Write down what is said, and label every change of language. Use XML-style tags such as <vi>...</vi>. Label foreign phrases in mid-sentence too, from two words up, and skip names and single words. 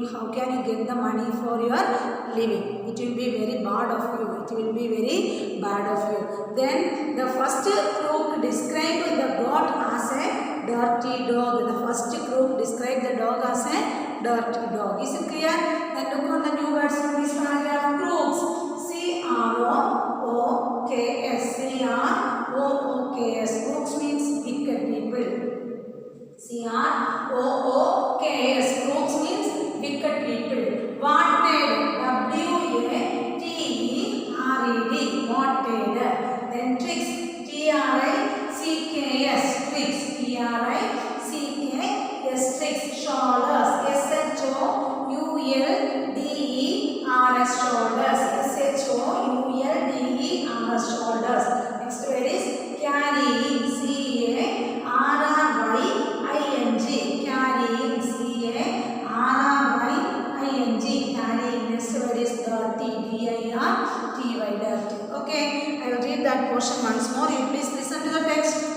<en>How can you get the money for your living? It will be very bad of you. Then the first crook described the goat as a dirty dog. The first crook described the dog as a dirty dog. Is it clear? Then look on the new words from this paragraph. Crooks. C-R-O-O-K-S. C-R-O-O-K-S. Crooks means wicked people. C-R-O-O-K-S. Crooks means wicked people. Wanted. W-A-T-E-R-E-D. Wanted. Then tricks. T-R-I-C-K-S. Tricks. T-R-I-C-K-S. Tricks. Shoulders. S-H-O-U-L-D-E-R-S. Shoulders. S-H-O-U-L-D-E-R-S. Shoulders. Next word is carrying. C-A-R-R-Y-I-N-G. Carrying. C-A-R-R-Y-I-N-G. Carrying. Next word is dirty. D-I-R-T-Y. Dirty. Okay. I will read that portion once more. You please listen to the text.</en>